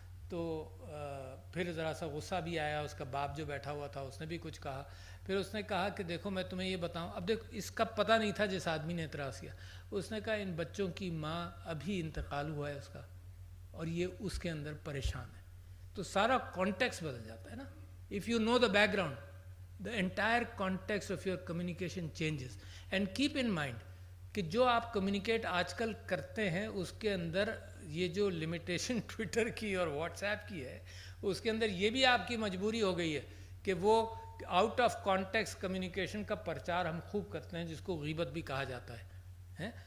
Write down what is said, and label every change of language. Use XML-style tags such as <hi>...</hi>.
<ur>تو پھر ذرا سا غصہ بھی آیا، اس کا باپ جو بیٹھا ہوا تھا اس نے بھی کچھ کہا. پھر اس نے کہا کہ دیکھو میں تمہیں یہ بتاؤں. اب دیکھو اس کا پتہ نہیں تھا جس آدمی نے اعتراض کیا. اس نے کہا ان بچوں کی ماں ابھی انتقال ہوا ہے اس کا، اور یہ اس کے اندر پریشان ہے. تو سارا کانٹیکس بدل جاتا ہے نا.</ur> <en>If you know the background, the entire context of your communication changes. And keep in mind</en> <ur>کہ جو آپ کمیونیکیٹ آج کل کرتے ہیں اس کے اندر یہ جو لمیٹیشن ٹویٹر کی اور واٹس ایپ کی ہے اس کے اندر یہ بھی آپ کی مجبوری ہو گئی ہے کہ وہ آؤٹ آف کانٹیکسٹ کمیونیکیشن کا پرچار ہم خوب کرتے ہیں جس کو غیبت بھی کہا جاتا ہے.</ur>